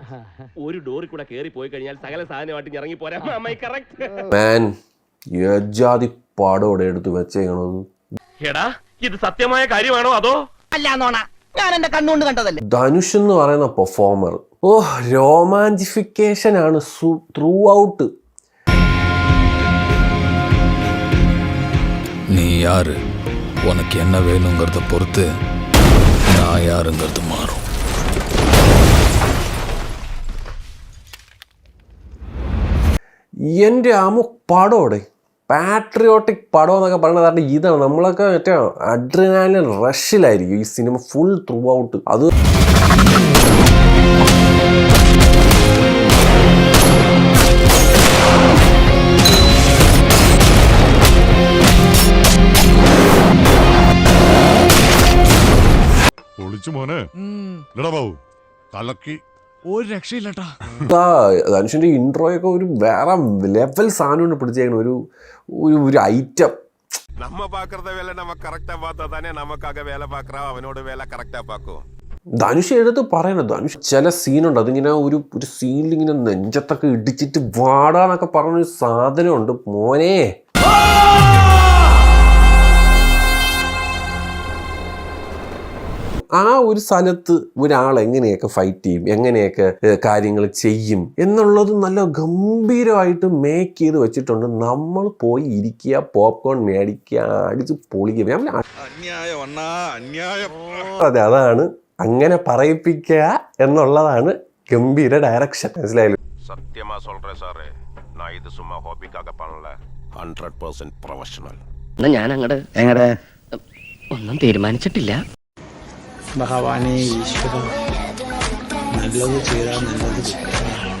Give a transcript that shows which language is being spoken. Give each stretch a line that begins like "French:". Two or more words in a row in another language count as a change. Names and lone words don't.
Malayalam: ഒരു ഡോറിൽ കൂടെ കേറി പോയി കഴിഞ്ഞാൽ സകല സാധനമായിട്ട് ഇറങ്ങി പോരാ. പാടോടെ എടുത്ത് വെച്ചേക്കണത്. എടാ ഇത് സത്യമായ കാര്യമാണോ അതോ ഞാൻ എന്റെ കണ്ണുകൊണ്ട് കണ്ടതല്ലേ. ധനുഷ് എന്ന് പറയുന്ന പെർഫോമർ രോമാഞ്ചിഫിക്കേഷൻ ആണ്
English: through out.
Tamil: நீ யாரு, உனக்கு என்ன வேணுங்கிறத பொறுத்து நான் யாருங்கிறது மாறும்.
Malayalam: എൻ്റെ അമ്മ പടോടെ പാട്രിയോട്ടിക് പടം എന്നൊക്കെ പറയുന്നത്. കാരണം ഇതാണ് നമ്മളൊക്കെ മറ്റേ അഡ്രിനാലിൻ റഷിലായിരിക്കും ഈ സിനിമ
English: full through out.
Malayalam: അത് പൊളിച്ചു മോനെ. ബാബു കലക്കി ഒരു രക്ഷയില്ലട്ടാ. ധനുഷിന്റെ ഇൻട്രോയൊക്കെ ഒരു വേറെ ലെവൽ സാധനം പിടിച്ചേക്കണം. ഒരു ഐറ്റം.
Tamil: நம்ம பாக்குறத வேலை நம்ம கரெக்டா பார்த்தா தானே நமக்காக வேலை பாக்குறா அவனோட வேலை கரெக்டா பாக்கும்.
Malayalam: ധനുഷ് എടുത്ത് പറയണം. ധനുഷ് ചില സീനുണ്ട് അതിങ്ങനെ ഒരു സീനിൽ ഇങ്ങനെ നെഞ്ചത്തൊക്കെ ഇടിച്ചിട്ട് വാടാന്നൊക്കെ പറഞ്ഞൊരു സാധനമുണ്ട് മോനെ. ആ ഒരു സ്ഥലത്ത് ഒരാൾ എങ്ങനെയൊക്കെ ഫൈറ്റ് ചെയ്യും, എങ്ങനെയൊക്കെ കാര്യങ്ങൾ ചെയ്യും എന്നുള്ളത് നല്ല ഗംഭീരമായിട്ട് മേക്ക് ചെയ്ത് വെച്ചിട്ടുണ്ട്. നമ്മൾ പോയി ഇരിക്കുക, പോപ്കോൺ മേടിക്കുക, അടിച്ച് പൊളിക്കുക. അതെ, അതാണ് അങ്ങനെ പറയിപ്പിക്കുക എന്നുള്ളതാണ് ഗംഭീര ഡയറക്ഷൻ. മനസ്സിലായാലും
Tamil: சத்தியமா சொல்றேன் சார், நான் இது சும்மா ஹாபிக்காக பண்ணல, 100% പ്രൊഫഷണൽ.
Malayalam: ഞാൻ അങ്ങടെ ഒന്നും തീരുമാനിച്ചിട്ടില്ല. ഭഗവാനെ ഈശ്വര നല്ലത് ചെയ്താൽ നല്ലത്